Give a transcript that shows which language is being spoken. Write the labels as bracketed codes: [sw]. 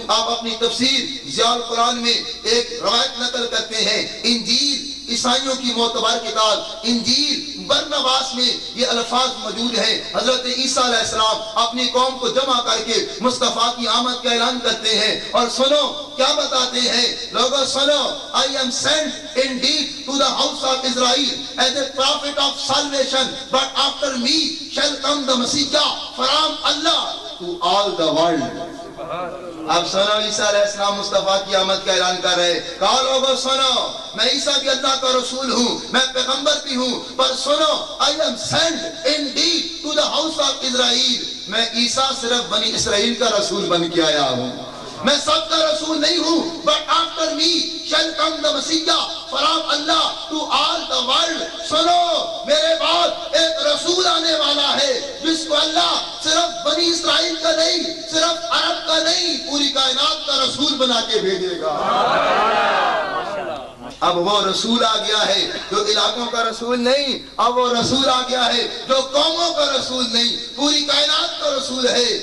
[ur] آپ اپنی تفسیر ضیاء القرآن میں ایک روایت نقل کرتے ہیں. انجیل عیسائیوں کی معتبر کتاب انجیل برنباس میں یہ الفاظ موجود ہیں. حضرت عیسیٰ علیہ السلام اپنی قوم کو جمع کر کے مصطفیٰ کی آمد کا اعلان کرتے ہیں، اور سنو کیا بتاتے ہیں. لوگوں سنو، [en] I am sent indeed to the house of Israel as a prophet of salvation, but after me shall come the Messiah from Allah to all the world. [ur] اب سنو، عیسیٰ علیہ السلام مصطفیٰ کی آمد کا اعلان کر رہے. کہا لوگوں سنو، میں عیسیٰ بھی اللہ کا رسول ہوں، میں پیغمبر بھی ہوں، پر سنو [en] I am sent indeed to the house of Israel. [ur] میں عیسیٰ صرف بنی اسرائیل کا رسول بن کے آیا ہوں، میں سب کا رسول نہیں ہوں. [en] But after me shall come the Messiah from Allah to all the world. [ur] سنو، میرے بعد ایک رسول آنے والا ہے جس کو اللہ صرف بنی اسرائیل کا نہیں، صرف عرب کا نہیں، پوری کائنات کا رسول بنا کے بھیجے گا. اب وہ رسول آ گیا ہے جو علاقوں کا رسول نہیں، اب وہ رسول آ گیا ہے جو قوموں کا رسول نہیں، پوری کائنات کا رسول ہے.